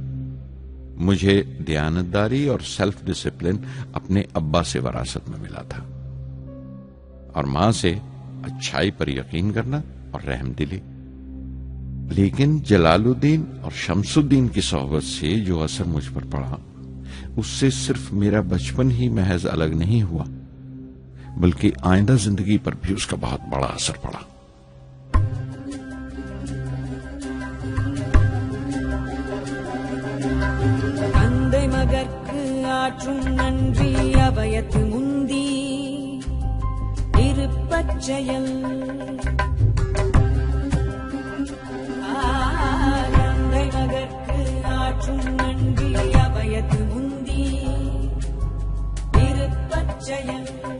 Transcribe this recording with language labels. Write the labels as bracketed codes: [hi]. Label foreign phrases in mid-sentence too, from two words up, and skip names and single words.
[hi] मुझे दयानतदारी और [en] self discipline [hi] अपने अब्बा से विरासत में मिला था और मां से अच्छाई पर यकीन करना और रहमदिली। लेकिन जलालुद्दीन और शमसुद्दीन की सोहबत से जो असर मुझ पर पड़ा, उससे सिर्फ मेरा बचपन ही महज अलग नहीं हुआ, बल्कि आइंदा जिंदगी पर भी उसका बहुत बड़ा असर पड़ा। [ta] தந்தை மகற்கு ஆற்றும் நன்றி அவையத்து முந்தி இருப்பச் செயல். தந்தை மகற்கு ஆற்றும் நன்றி அவையத்து முந்தி இருப்பச் செயல்.